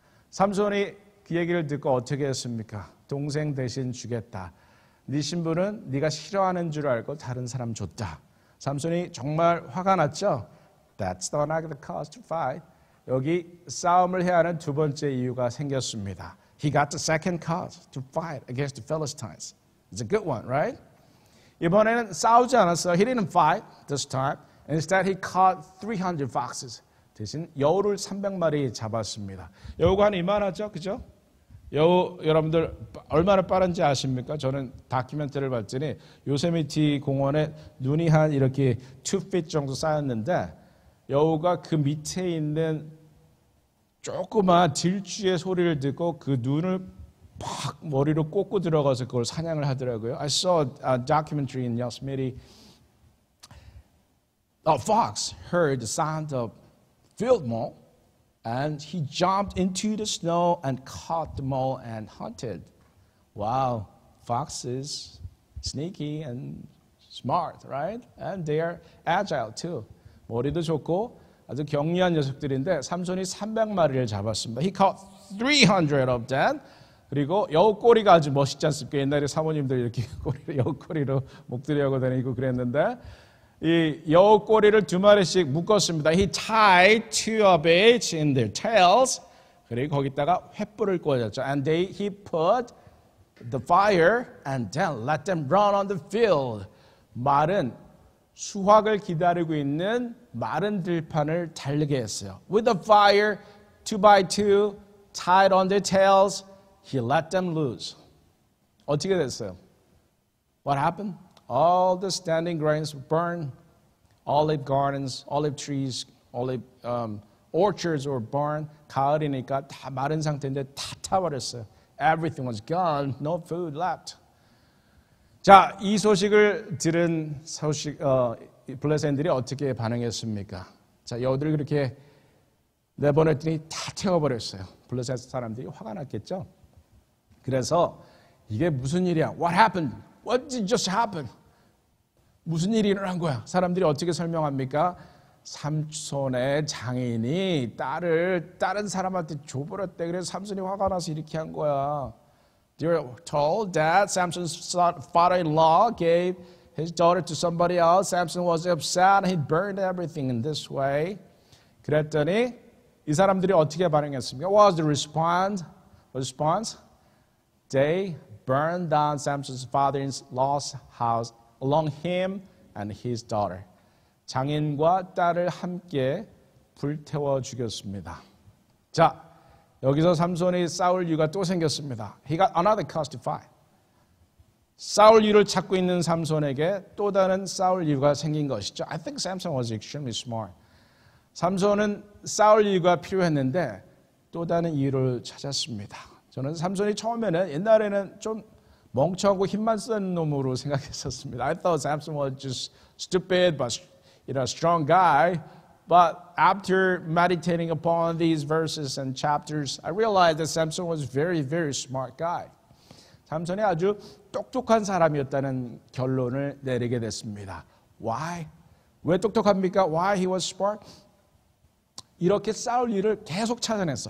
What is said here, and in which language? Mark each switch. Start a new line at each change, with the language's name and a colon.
Korean: 삼손이 그 얘기를 듣고 어떻게 했습니까? 동생 대신 주겠다. 네 신부는 네가 싫어하는 줄 알고 다른 사람 줬다. 삼손이 정말 화가 났죠?
English: That's not the cause to fight.
Korean: 여기 싸움을 해야 하는 두 번째 이유가 생겼습니다.
English: He got the second cause to fight against the Philistines. It's a good one, right?
Korean: 이번에는 싸우지 않았어요.
English: He didn't fight this time. Instead, he caught 300 foxes.
Korean: 대신 여우를 300마리 잡았습니다. 여우가 한 이만하죠, 그죠? 여우 여러분들 얼마나 빠른지 아십니까? 저는 다큐멘터리를 봤더니 요세미티 공원에 눈이 한 이렇게 2feet 정도 쌓였는데 여우가 그 밑에 있는 조그마한 들쥐의 소리를 듣고 그 눈을 팍 머리로 꽂고 들어가서 그걸 사냥을 하더라고요.
English: I saw a documentary in Yosemite. A fox heard the sound of field mole, and he jumped into the snow and caught the mole and hunted. Wow, foxes, sneaky and smart, right? And they are agile too.
Korean: 머리도 좋고 아주 경리한 녀석들인데 삼손이 300마리를 잡았습니다.
English: He caught 300 of them.
Korean: 그리고 여우 꼬리가 아주 멋있지 않습니까? 옛날에 사모님들 이렇게 여우 꼬리로 목도리하고 다니고 그랬는데 이 여우 꼬리를 2마리씩 묶었습니다.
English: He tied 2 of each in their tails.
Korean: 그리고 거기다가 횃불을 꽂았죠.
English: And he put the fire and then let them run on the field.
Korean: 말은 수확을 기다리고 있는 마른 들판을 달리게 했어요.
English: With the fire, 2 by 2, tied on their tails, he let them loose.
Korean: 어떻게 됐어요?
English: What happened? All the standing grains were burned. Olive gardens, olive trees, olive orchards were burned.
Korean: 가을이니까 다 마른 상태인데 다 타버렸어요.
English: Everything was gone. No food left.
Korean: 자, 이 소식을 들은 블레셋인들이 어떻게 반응했습니까? 자, 여우들을 그렇게 내보냈더니 다 태워버렸어요. 블레셋 사람들이 화가 났겠죠? 그래서 이게 무슨 일이야?
English: What happened? What did just happen?
Korean: 무슨 일이 일어난 거야? 사람들이 어떻게 설명합니까? 삼손의 장인이 딸을 다른 사람한테 줘버렸대. 그래서 삼손이 화가 나서 이렇게 한 거야.
English: They're told that Samson's father-in-law gave his daughter to somebody else. Samson was upset and he burned everything in this way.
Korean: 그랬더니 이 사람들이 어떻게 반응했습니까?
English: What was the response? They burned down Samson's father-in-law's house along him and his daughter.
Korean: 장인과 딸을 함께 불태워 죽였습니다. 자, 여기서 삼손이 싸울 이유가 또 생겼습니다.
English: He got another cause to fight.
Korean: 싸울 이유를 찾고 있는 삼손에게 또 다른 싸울 이유가 생긴 것이죠.
English: I think Samson was extremely smart.
Korean: 삼손은 싸울 이유가 필요했는데 또 다른 이유를 찾았습니다. 저는 삼손이 처음에는 옛날에는 좀 멍청하고 힘만 쓰는 놈으로 생각했었습니다.
English: I thought Samson was just stupid but strong guy. But after meditating upon these verses and chapters, I realized that Samson was very, very smart guy.
Korean: 삼손이 아주 똑똑한 사람이었다는 결론을 내리게 됐습니다.
English: Why?
Korean: 왜 똑똑합니까?
English: Why he was smart?
Korean: 이렇게 싸울 일을 계속 찾아냈어.